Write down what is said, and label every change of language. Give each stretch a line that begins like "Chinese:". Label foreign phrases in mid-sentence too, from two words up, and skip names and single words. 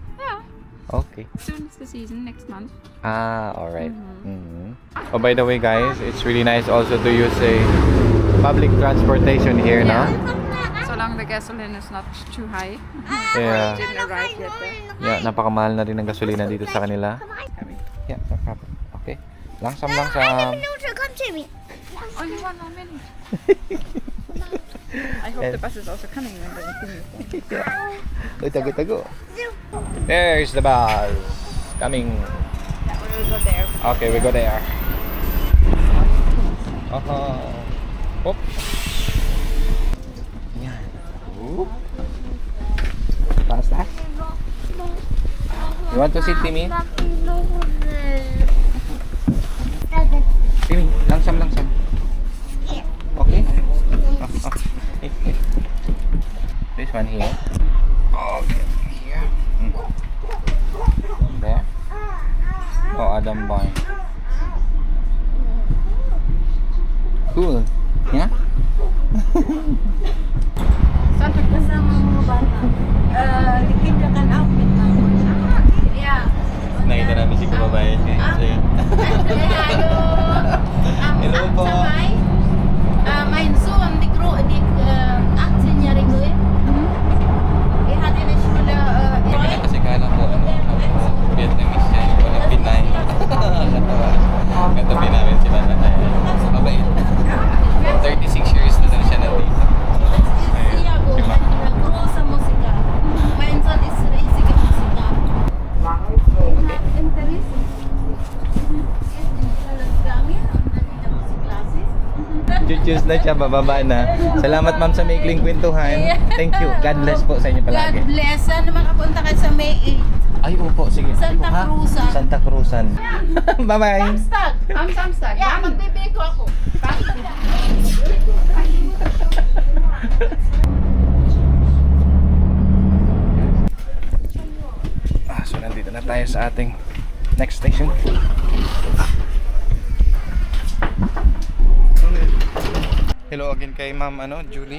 English: Yeah, Okay. soon is the season, next month. Alright. Oh, by the way, guys, it's really nice also to use a public transportation here, no? So long the gasoline is not too high. Yeah. It didn't arrive yet there. Yeah,
Filipino: napakamahal na rin ng gasolina dito sa kanila.
English: Yeah, no problem. Okay. Langsam. Come to me. Only 1 more minute. I hope the bus is also coming when the thing is there.
Filipino: Uy, tago.
English: There's the bus. Coming. Yeah, we will go there. Okay, we go there. Hop. Yan. Whoop. Basta. You want to sit, Timmy? Timmy, langsam. Okay? This one here. Okay, here. There. Oh, Adam boy. Cool. Yeah?
Filipino: Saan kasama mga bata? Likid ka kan outfit na. Yeah. Nakita namin si kababayan ngayon. So, yun. Hello po.
German: Mein Sohn, die die 18-Jährige, die hat in der Schule
Filipino: Kasi kala ko, Vietnamese siya. Walang Pinay. Katawa. Katabi namin sila na mabait. 36 years na lang siya nandito.
German: sehr gut, eine große Musiker. Mein Sohn ist riesige Musiker. Interesse.
Filipino: Choose na siya, bababa na. Salamat ma'am sa maikling kwentuhan.
English: Thank you. God bless
Filipino: po sa inyo palagi.
English: God bless.
Filipino: Sana makapunta kayo sa May 8. Ay, opo, sige. Santa Ha? Cruzan. Santa Cruzan. Bye-bye.
German: Samstag. Am Samstag.
Filipino: Yeah, magbibiko ako. So nandito na tayo sa ating
English: next station. Hello again
Filipino: kay Ma'am Julie.